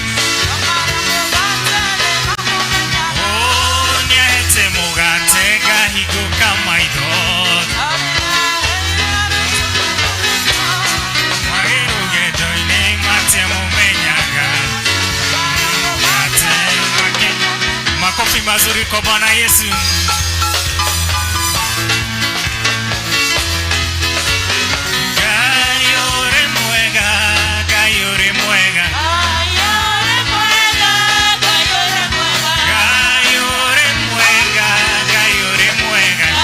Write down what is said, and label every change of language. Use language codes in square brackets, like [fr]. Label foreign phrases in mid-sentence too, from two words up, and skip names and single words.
[ki] nĩahete mũgate ngahingũka maitho marĩ rũgendo-inĩ matia mũmenyaga mũgate [sw] makofi mazuri kwa Bwana Yesu. [ki] Ngai ũrĩ mwega, Ngai ũrĩ mwega, Ngai ũrĩ mwega, Ngai ũrĩ mwega,